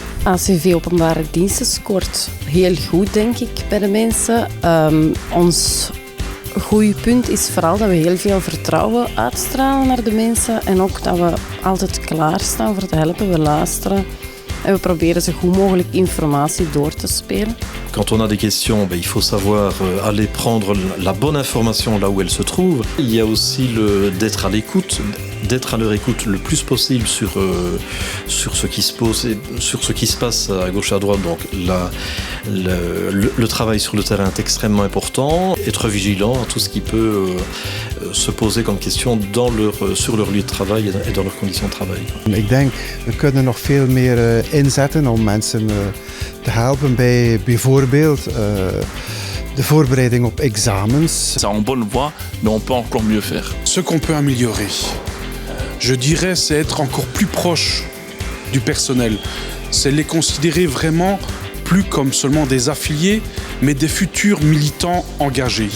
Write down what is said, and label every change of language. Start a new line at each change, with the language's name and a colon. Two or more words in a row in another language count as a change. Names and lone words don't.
Dutch: ACV Openbare Diensten scoort heel goed, denk ik, bij de mensen. Ons goede punt is vooral dat we heel veel vertrouwen uitstralen naar de mensen en ook dat we altijd klaarstaan voor te helpen, we luisteren. En we proberen zo goed mogelijk informatie door te spelen.
French: Quand on a des questions, il faut savoir aller prendre la bonne information là où elle se trouve. Il y a aussi d'être à l'écoute, d'être à leur écoute le plus possible sur ce qui se pose et sur ce qui se passe à gauche et à droite. Donc le travail sur le terrain est extrêmement important. Être vigilant à tout ce qui peut se poser comme question sur leur lieu de travail et dans leurs conditions de travail.
Dutch: Ik denk, we kunnen nog veel meer inzetten om mensen te helpen bij bijvoorbeeld de voorbereiding op examens.
French: C'est en bonne voie, mais on peut encore mieux faire. Ce qu'on peut améliorer, je dirais, c'est être encore plus proche du personnel. C'est les considérer vraiment plus comme seulement des affiliés, mais des futurs militants engagés.